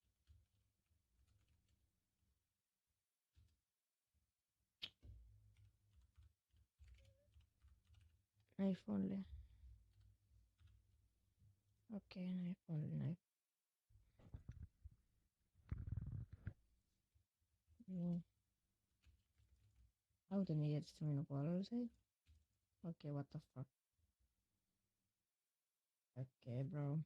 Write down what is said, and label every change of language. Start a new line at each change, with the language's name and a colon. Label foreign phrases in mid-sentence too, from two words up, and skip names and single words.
English: Knife only. okei, knife only, knife.
Estonian: nii. How ta nii kiiresti minu poolele sai? okei,
English: what the fuck. okei, bro.